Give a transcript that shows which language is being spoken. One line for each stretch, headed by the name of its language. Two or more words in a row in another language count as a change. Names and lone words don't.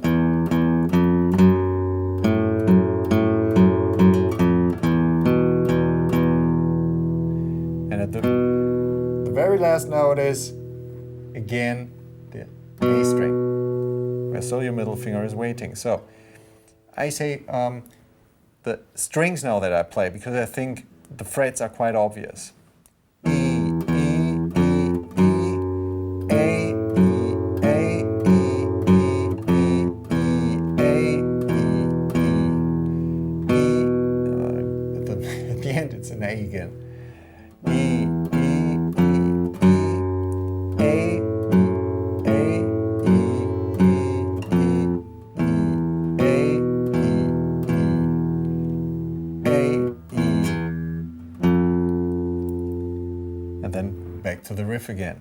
English: And at the very last note is again the A string, where still your middle finger is waiting. So I say the strings now that I play, because I think the frets are quite obvious. E, E, E, E, A, E, A, E, E, E, E, A, E, E, E. At the end it's an A again. E, E, E, E, A, E, A, E, E, E, E, A, and then back to the riff again.